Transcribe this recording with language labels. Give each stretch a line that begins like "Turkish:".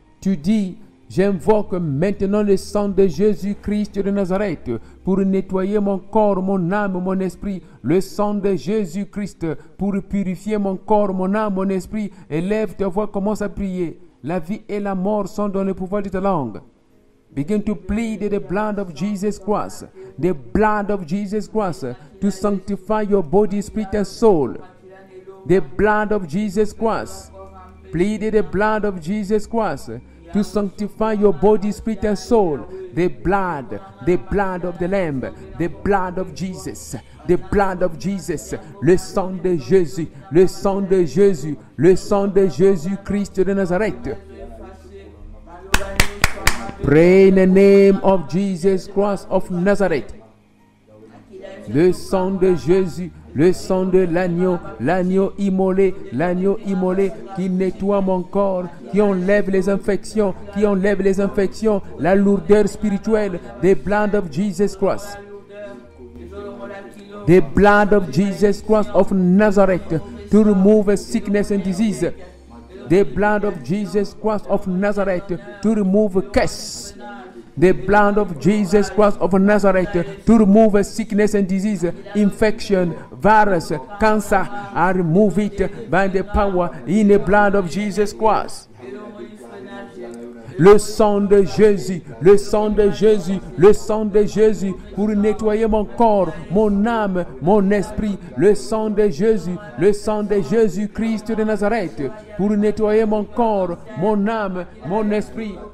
French: Tu dis, j'invoque maintenant le sang de Jésus-Christ de Nazareth pour nettoyer mon corps, mon âme, mon esprit. Le sang de Jésus-Christ pour purifier mon corps, mon âme, mon esprit. Élève ta voix, commence à prier. La vie et la mort sont dans le pouvoir de ta langue.
English: Begin to plead the blood of Jesus Christ. The blood of Jesus Christ to sanctify your body, spirit and soul. The blood of Jesus Christ. Plead the blood of Jesus Christ to sanctify your body, spirit and soul. The blood of the Lamb, the blood of Jesus,
French: the blood of Jesus, le sang de Jésus, le sang de Jésus, le sang de Jésus-Christ de Nazareth.
English: Pray in the name of Jesus Christ of Nazareth.
French: Le sang de Jésus, le sang de l'agneau immolé qui nettoie mon corps, qui enlève les infections, la lourdeur spirituelle.
English: The blood of Jesus Christ. The blood of Jesus Christ of Nazareth to remove sickness and disease. The blood of Jesus Christ of Nazareth to remove curse. The blood of Jesus Christ of Nazareth to remove sickness and disease, infection, virus, cancer. I remove it by the power in the blood of Jesus Christ.
French: Le sang de Jésus, le sang de Jésus, le sang de Jésus pour nettoyer mon corps, mon âme, mon esprit. Le sang de Jésus-Christ de Nazareth pour nettoyer mon corps, mon âme, mon esprit.